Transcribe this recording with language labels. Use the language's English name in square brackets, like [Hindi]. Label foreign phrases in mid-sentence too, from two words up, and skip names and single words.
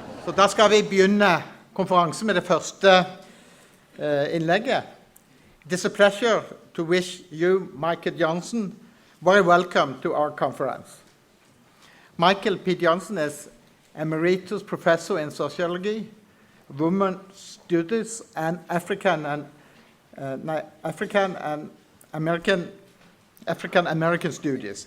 [Norwegian] Så da skal vi begynne konferansen med det første innlegget. [English] It is a pleasure to wish you, Michael Johnson, very welcome to our conference. Michael P. Johnson is Emeritus Professor in Sociology, Women's Studies, and African American Studies.